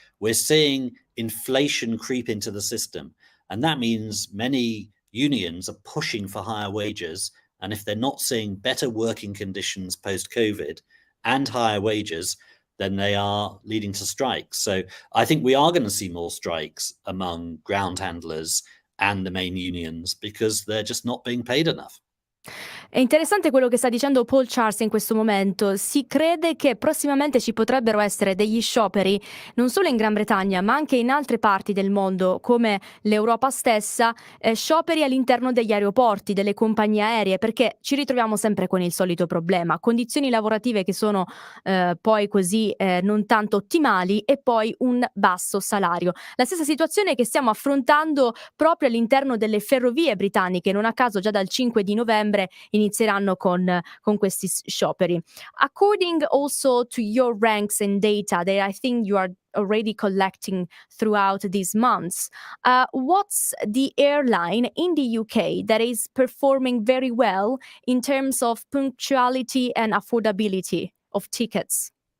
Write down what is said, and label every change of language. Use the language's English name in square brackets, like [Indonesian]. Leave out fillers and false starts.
[English] We're seeing inflation creep into the system. And that means many unions are pushing for higher wages. And if they're not seeing better working conditions post-COVID and higher wages, then they are leading to strikes. So I think we are going to see more strikes among ground handlers and the main unions because they're just not being paid enough. [Italian] È interessante quello che sta dicendo Paul Charles in questo momento. Si crede che prossimamente ci potrebbero essere degli scioperi, non solo in Gran Bretagna, ma anche in altre parti del mondo, come l'Europa stessa, scioperi all'interno degli aeroporti, delle compagnie aeree, perché ci ritroviamo sempre con il solito problema: condizioni lavorative che sono poi così non tanto ottimali e poi un basso salario. La stessa situazione che stiamo affrontando proprio all'interno delle ferrovie britanniche. Non a caso già dal 5 di novembre inizieranno con questi scioperi. [English] According also to your ranks and data that I think you are already collecting throughout these months, what's the airline in the UK that is performing very well in terms of punctuality and affordability of tickets?